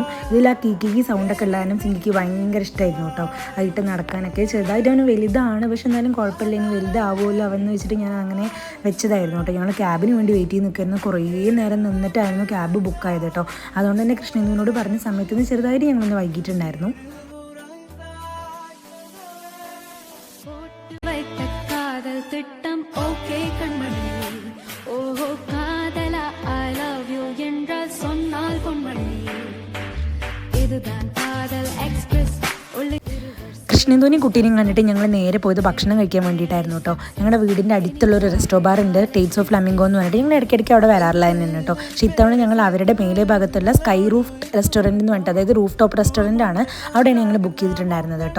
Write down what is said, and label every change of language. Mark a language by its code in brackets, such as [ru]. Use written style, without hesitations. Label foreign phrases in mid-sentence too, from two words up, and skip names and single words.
[ml] ഇതിൽ ആ കീക്കി സൗണ്ടൊക്കെ ഉള്ളതിനും സിങ്കിക്ക് ഭയങ്കര ഇഷ്ടമായിരുന്നു കേട്ടോ. അതിട്ട് നടക്കാനൊക്കെ ചെറുതായിട്ട് അവന് വലുതാണ്, പക്ഷെ എന്നാലും കുഴപ്പമില്ല, ഇനി വലുതാവുമല്ലോ അവന്ന് വെച്ചിട്ട് ഞാൻ അങ്ങനെ വെച്ചതായിരുന്നു കേട്ടോ. ഞങ്ങൾ ക്യാബിന് വേണ്ടി വെയിറ്റ് ചെയ്ത് നിൽക്കുന്നു. കുറേ നേരം നിന്നിട്ടായിരുന്നു ക്യാബ് ബുക്കായത് കേട്ടോ. അതുകൊണ്ട് തന്നെ കൃഷ്ണേന്ദുവിനോട് പറഞ്ഞ സമയത്ത് നിന്ന് ചെറുതായിട്ട് ഞങ്ങളൊന്ന് വൈകിട്ടുണ്ടായിരുന്നു. [ta] திட்டம் ஓகே கண்மணி, ஓஹோ காதலா [en] I love you [ta] என்றால் சொன்னால் பொன்மணி, இதுதான் காதல் எக்ஸ்பிரஸ். [ml] കൃഷ്ണേന്ദുവിനെയും കുട്ടീനെയും കണ്ടിട്ട് ഞങ്ങൾ നേരെ പോയത് ഭക്ഷണം കഴിക്കാൻ വേണ്ടിയിട്ടായിരുന്നു കേട്ടോ. ഞങ്ങളുടെ വീടിൻ്റെ അടുത്തുള്ളൊരു റെസ്റ്റോ ബാർ ഉണ്ട്, ടേറ്റ്സ് ഓഫ് ഫ്ലമിംഗോ എന്ന് പറഞ്ഞിട്ട് ഞങ്ങൾ ഇടയ്ക്കിടയ്ക്ക് അവിടെ വരാറില്ല തന്നെ കേട്ടോ. പക്ഷേ ഇത്തവണ ഞങ്ങൾ അവരുടെ മേലെ ഭാഗത്തുള്ള സ്കൈ റൂഫ് റെസ്റ്റോറൻറ്റ് എന്ന് പറഞ്ഞിട്ട്, അതായത് [en] roof top restaurant [ml] ആണ്, അവിടെയാണ് ഞങ്ങൾ ബുക്ക് ചെയ്തിട്ടുണ്ടായിരുന്നത് കേട്ടോ.